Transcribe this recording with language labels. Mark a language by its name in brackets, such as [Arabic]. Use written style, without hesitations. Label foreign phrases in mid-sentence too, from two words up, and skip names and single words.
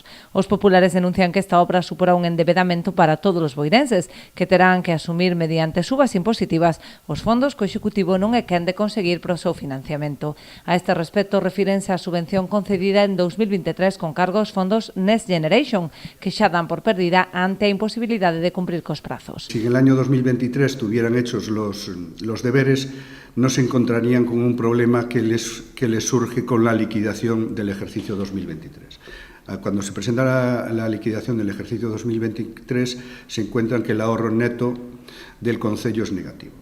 [Galician] Os populares denuncian que esta obra supora un endebedamento para todos os boirenses, que terán que asumir mediante subas impositivas os fondos que o Executivo non é quen de conseguir para o seu financiamento. A este respecto, refírense á subvención concedida en 2023 con cargo aos fondos Next Generation, que xa dan por perdida ante a imposibilidade de cumprir cos plazos. [Spanish] Si en el año 2023 tuvieran hechos los deberes, no se encontrarían con un problema que les surge con la liquidación del ejercicio 2023. Cuando se presenta la liquidación del ejercicio 2023, se encuentran que el ahorro neto del concello es negativo.